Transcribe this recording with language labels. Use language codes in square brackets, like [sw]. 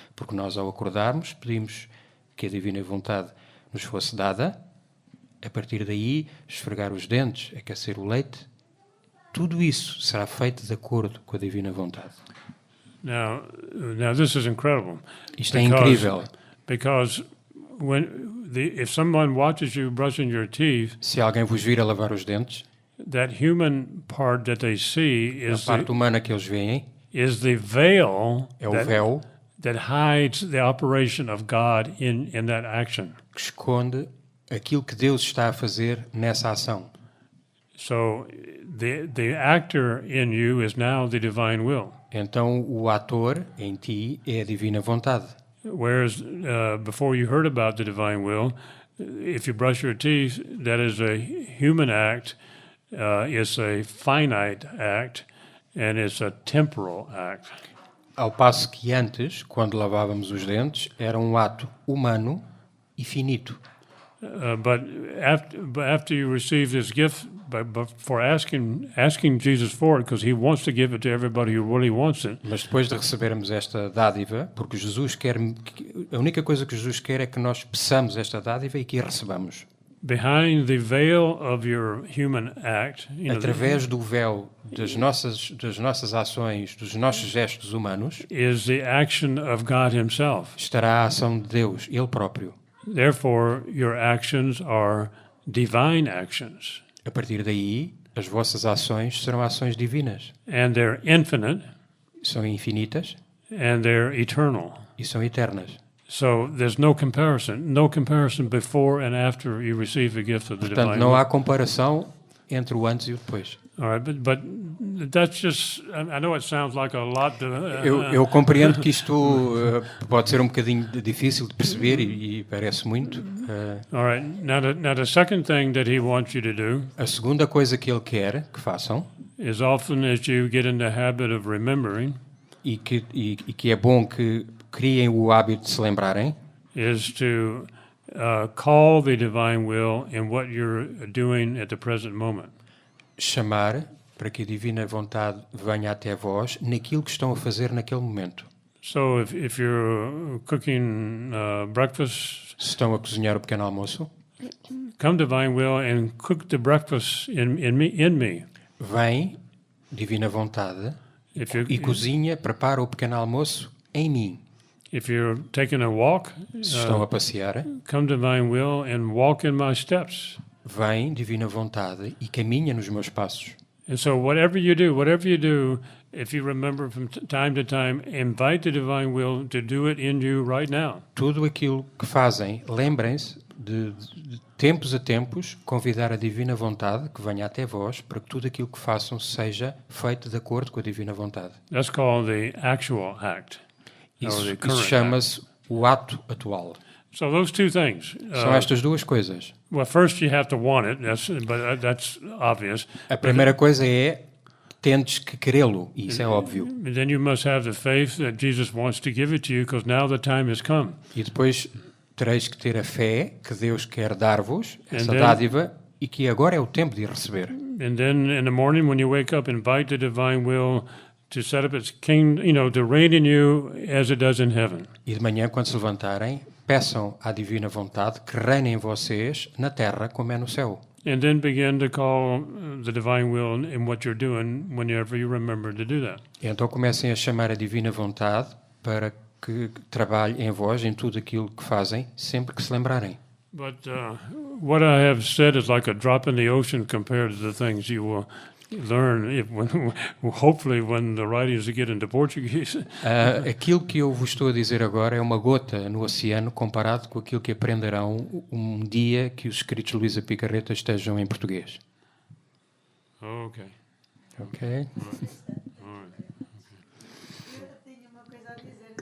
[pt] Porque nós, ao acordarmos, pedimos que a divina vontade nos fosse dada. A partir daí, esfregar os dentes, aquecer o leite, tudo isso será feito de acordo com a divina vontade. [en] Now this is incredible. [pt] Isto é incrível. [en] Because if someone watches you brushing your teeth, [pt] Se alguém vos vir a lavar os dentes, [en] that human part that they see [pt] a parte humana que eles veem [en] is the veil [pt] é o véu [en] that hides the operation of God in that action. [pt] que esconde aquilo que Deus está a fazer nessa ação. [en] So the actor in you is now the divine will. [pt] Então o ator em ti é a divina vontade. [en] Whereas before you heard about the divine will, if you brush your teeth, that is a human act, it's a finite act, and it's a temporal act. [pt] Ao passo que antes, quando lavávamos os dentes, era um ato humano e finito. [en] But after you receive this gift, but for asking Jesus for it, because He wants to give it to everybody who really wants it. [pt] Mas depois de recebermos esta dádiva, porque Jesus quer, a única coisa que Jesus quer é que nós peçamos esta dádiva e que a recebamos. [en] Behind the veil of your human act, [pt] Através do véu das nossas ações, dos nossos gestos humanos, [en] is the action of God Himself. [pt] estará a ação de Deus, Ele próprio. [en] Therefore, your actions are divine actions. [pt] A partir daí, as vossas ações serão ações divinas. [en] And they're infinite, [pt] São infinitas [en] and they're eternal. [pt] e são eternas. [en] So there's no comparison before and after you receive the gift of the [pt] Portanto, [en] divine [pt] não [en] will. [pt] há comparação entre o antes e o depois. [en] All right, but that's just, I know it sounds like a lot to... [pt] Eu compreendo que isto pode ser um bocadinho difícil de perceber e parece muito. [en] All right, now the second thing that He wants you to do [pt] A segunda coisa que Ele quer que façam, [en] is often as you get in the habit of remembering, [pt] e que é bom que criem o hábito de se lembrarem, [en] is to call the divine will in what you're doing at the present moment. [pt] chamar para que a divina vontade venha até vós naquilo que estão a fazer naquele momento. [en] So if you're cooking breakfast, [pt] Se estão a cozinhar o pequeno almoço, [en] come divine will and cook the breakfast in me. [pt] vem, divina vontade, [en] If you [pt] e cozinha, prepara o pequeno almoço em mim. [en] if you're taking a walk, [pt] Se estão a passear, [en] come divine will and walk in my steps. [pt] vem, divina vontade, e caminha nos meus passos. [en] And so whatever you do, if you remember from time to time, invite the divine will to do it in you right now. [pt] Tudo aquilo que fazem, lembrem-se de tempos a tempos, convidar a divina vontade que venha até vós para que tudo aquilo que façam seja feito de acordo com a divina vontade. [en] That's called the actual act. [pt] Isso chama-se o ato atual. [en] So those two things. [pt] São estas duas coisas. [en] Well, first you have to want it, but that's obvious. [pt] A primeira coisa é tentes que querê-lo, e isso é óbvio. [en] And then you must have the faith that Jesus wants to give it to you, because now the time has come. [pt] E depois tereis que ter a fé que Deus quer dar-vos, essa [en] And then- [pt] dádiva, e que agora é o tempo de a receber. [en] And then in the morning when you wake up, invite the divine will to set up its king, to reign in you as it does in heaven. [pt] E de manhã, quando se levantarem, peçam à divina vontade que reine em vocês na terra como é no céu. [en] And then begin to call the divine will in what you're doing whenever you remember to do that. [pt] E então comecem a chamar a divina vontade para que trabalhe em vós, em tudo aquilo que fazem, sempre que se lembrarem. [en] But what I have said is like a drop in the ocean compared to the things you will learn hopefully when the writings get into Portuguese. [pt] Aquilo que eu vos estou a dizer agora é uma gota no oceano comparado com aquilo que aprenderão um dia que os escritos de Luísa Picarreta estejam em português. [en] Okay. [pt] Ok? Eu tenho uma coisa a dizer.